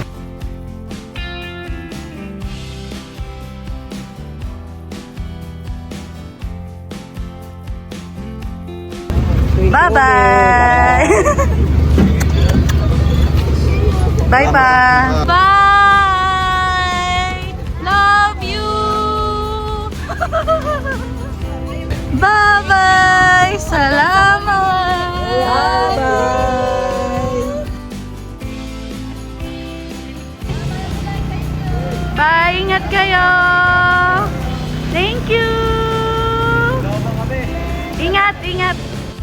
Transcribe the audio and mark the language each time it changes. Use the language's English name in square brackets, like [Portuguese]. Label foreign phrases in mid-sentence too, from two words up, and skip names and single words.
[English] Bye-bye! Bye-bye! Bye! Love you! Bye-bye! [Filipino] Salamat! Bye-bye! [English] Bye! [Filipino] Ingat kayo! [English] Thank you! [Filipino] Ingat! Ingat!